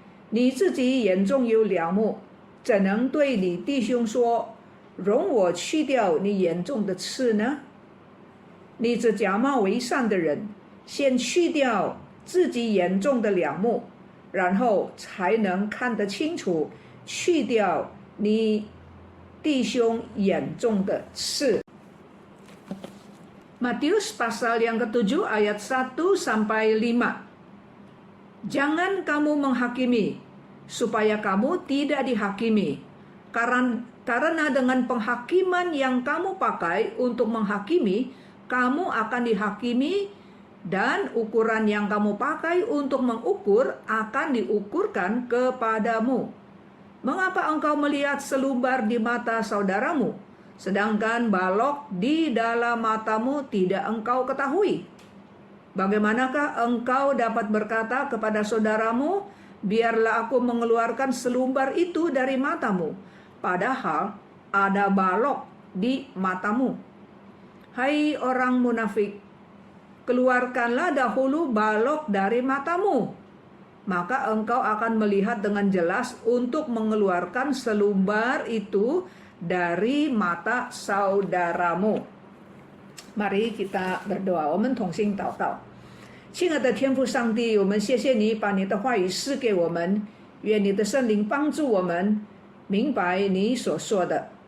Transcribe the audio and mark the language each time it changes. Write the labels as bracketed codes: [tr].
[zh] 你自己眼中有梁木，怎能对你弟兄说，容我去掉你眼中的刺呢？你这假冒为善的人，先去掉自己眼中的梁木，然后才能看得清楚，去掉你弟兄眼中的刺。 [id] Matius pasal yang ke-7 ayat 1 sampai 5. Jangan kamu menghakimi, supaya kamu tidak dihakimi. Karena dengan penghakiman yang kamu pakai untuk menghakimi, kamu akan dihakimi, dan ukuran yang kamu pakai untuk mengukur akan diukurkan kepadamu. Mengapa engkau melihat selumbar di mata saudaramu, sedangkan balok di dalam matamu tidak engkau ketahui? Bagaimanakah engkau dapat berkata kepada saudaramu, biarlah aku mengeluarkan selumbar itu dari matamu, padahal ada balok di matamu? Hai orang munafik, keluarkanlah dahulu balok dari matamu, maka engkau akan melihat dengan jelas untuk mengeluarkan selumbar itu dari mata saudaramu. Mari kita berdoa， [zh] 我们同心祷告。亲爱的天父上帝，我们谢谢你把你的话语赐给我们，愿你的圣灵帮助我们明白你所说的。